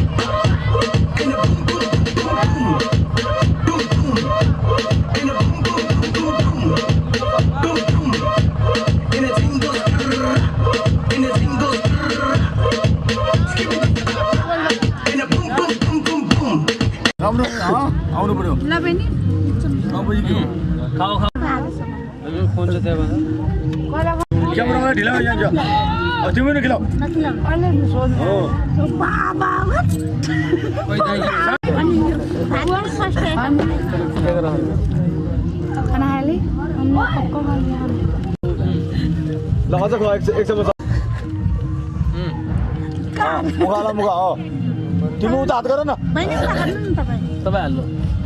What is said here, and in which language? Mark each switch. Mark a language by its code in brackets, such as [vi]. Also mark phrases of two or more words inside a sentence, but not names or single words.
[es] En el pum pum pum pum pum pum. En el pum pum pum pum pum pum. En el jingle, en el jingle. Skibidi. En el pum pum pum pum pum. [ne] राम्रो आउनु पर्यो ल बहिनी खाऊ खाऊ फोन चाहिँ त्यहाँ क्यामेरामा ढिला जान्छ तिमी नै खिलाऊ ल अझ खा एक चम्मच मुखा ल मुखा हो तिमी उता हात गर न तपाईँ हाल्नु हो